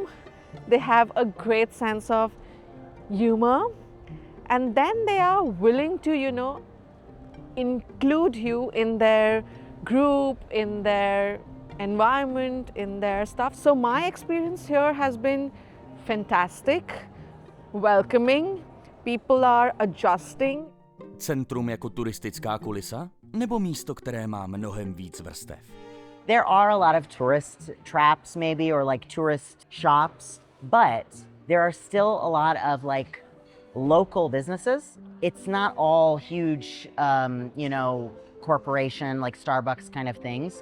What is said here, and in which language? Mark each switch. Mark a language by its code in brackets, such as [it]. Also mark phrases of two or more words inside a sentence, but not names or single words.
[en] They have a great sense of humor, and then they are willing to, include you in their group, in their environment, in their stuff. So my experience here has been fantastic, welcoming, people are adjusting. [cs] Centrum jako turistická kulisa? Nebo místo, které má mnohem víc vrstev? [en] There are a lot of tourist traps maybe, or like tourist shops, but there are still a lot of like local businesses. It's not all huge, corporation like Starbucks kind of things.